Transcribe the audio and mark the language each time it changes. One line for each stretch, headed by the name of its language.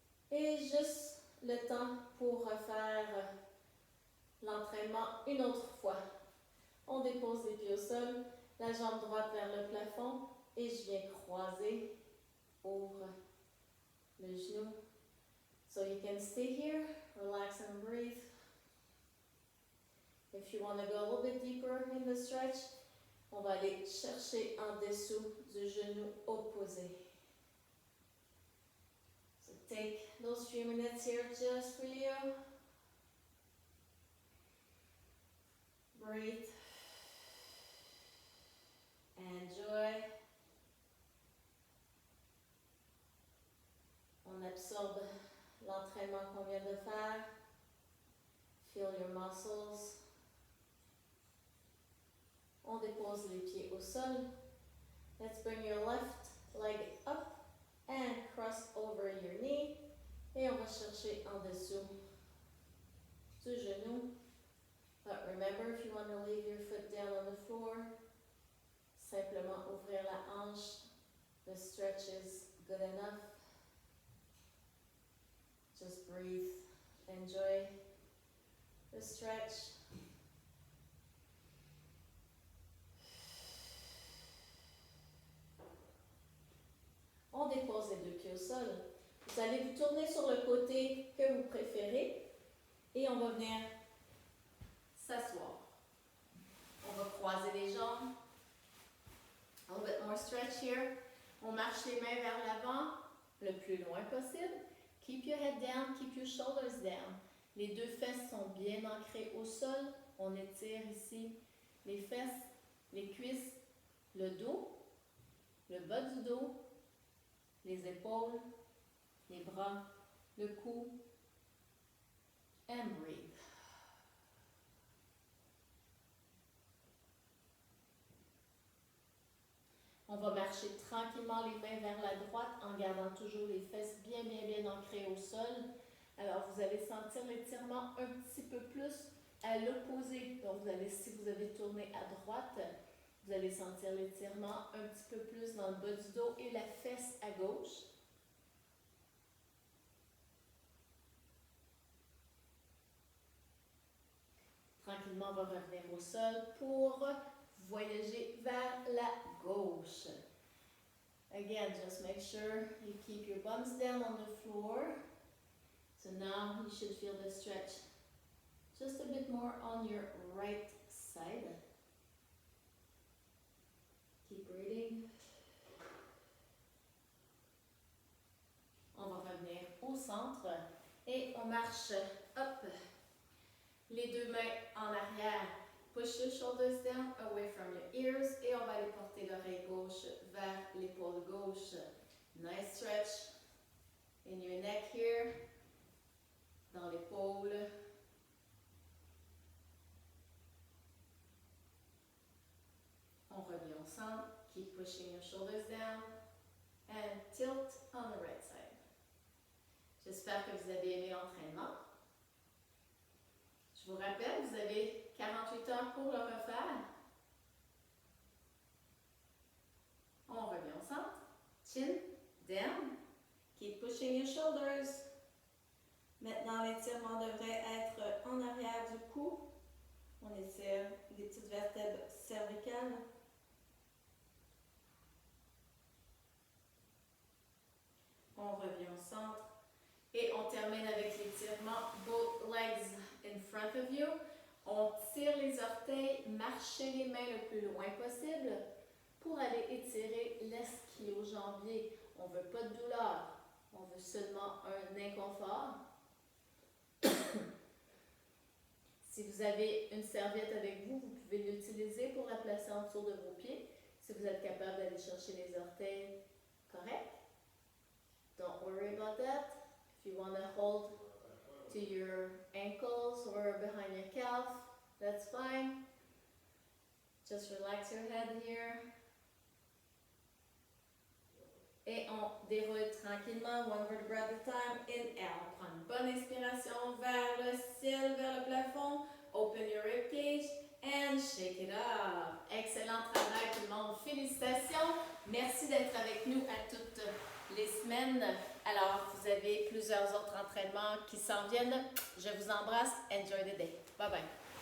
French: Et juste le temps pour refaire l'entraînement une autre fois. On dépose les pieds au sol, la jambe droite vers le plafond et je viens croiser, ouvre le genou.
English: So you can stay here, relax and breathe. If you want to go a little bit deeper in the stretch,
French: on va aller chercher en dessous du genou opposé.
English: So take those few minutes here just for you. Breathe. Enjoy.
French: On absorbe l'entraînement qu'on vient de faire.
English: Feel your muscles.
French: On dépose les pieds au sol.
English: Let's bring your left leg up and cross over your knee.
French: Et on va chercher en dessous du genou.
English: But remember, if you want to leave your foot down on the floor,
French: simplement ouvrir la hanche.
English: The stretch is good enough. Just breathe. Enjoy the stretch.
French: On dépose les deux pieds au sol. Vous allez vous tourner sur le côté que vous préférez et on va venir s'asseoir. On va croiser les jambes.
English: A little bit more stretch here.
French: On marche les mains vers l'avant le plus loin possible.
English: Keep your head down, keep your shoulders down.
French: Les deux fesses sont bien ancrées au sol. On étire ici les fesses, les cuisses, le dos, le bas du dos, les épaules, les bras, le cou.
English: And breathe.
French: On va marcher tranquillement les mains vers la droite en gardant toujours les fesses bien ancrées au sol. Alors vous allez sentir l'étirement un petit peu plus à l'opposé. Donc si vous avez tourné à droite, vous allez sentir l'étirement un petit peu plus dans le bas du dos et la fesse à gauche. Tranquillement, on va revenir au sol pour voyager vers la gauche.
English: Again, just make sure you keep your bums down on the floor. So now you should feel the stretch just a bit more on your right side. Keep breathing.
French: On va revenir au centre et on marche, hop, les deux mains en arrière.
English: Push your shoulders down away from your ears
French: et on va aller porter l'oreille gauche vers l'épaule gauche.
English: Nice stretch in your neck here,
French: dans l'épaule. On revient au centre.
English: Keep pushing your shoulders down and tilt on the right side.
French: J'espère que vous avez aimé l'entraînement. Je vous rappelle, vous avez 48 heures pour le refaire. On revient au centre.
English: Chin down. Keep pushing your shoulders.
French: Maintenant, l'étirement devrait être en arrière du cou. On étire les petites vertèbres cervicales. On revient au centre. Et on termine avec l'étirement
English: both legs in front of you.
French: On tire les orteils, marchez les mains le plus loin possible pour aller étirer l'ischio-jambier. On ne veut pas de douleur, on veut seulement un inconfort. Si vous avez une serviette avec vous, vous pouvez l'utiliser pour la placer en dessous de vos pieds. Si vous êtes capable d'aller chercher les orteils, correct.
English: Don't worry about that. If you want to hold to your ankles or behind your calf, that's fine. Just relax your head here.
French: Et on déroule tranquillement,
English: one vertebra at a time.
French: Inhale, prends une bonne inspiration vers le ciel, vers le plafond.
English: Open your rib cage and shake it up.
French: Excellent travail tout le monde. Félicitations. Merci d'être avec nous à toutes les semaines. Alors, vous avez plusieurs autres entraînements qui s'en viennent. Je vous embrasse.
English: Enjoy the day. Bye bye.